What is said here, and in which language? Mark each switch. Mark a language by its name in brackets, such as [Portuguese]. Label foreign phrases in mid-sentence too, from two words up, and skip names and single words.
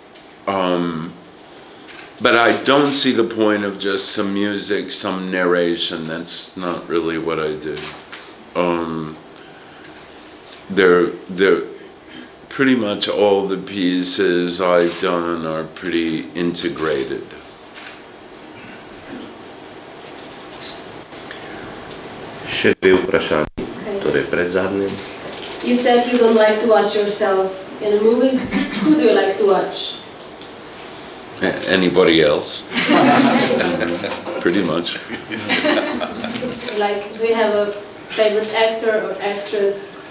[English] But I don't see the point of just some music, some narration. That's not really what I do. They're pretty much all the pieces I've done are pretty integrated. [Slovenian] Še dve vprašanje, torej predzadnje. [English] You said you don't like to watch yourself in movies. Who do you like to watch? Anybody else? Pretty much. Like, do you have a favorite actor or actress?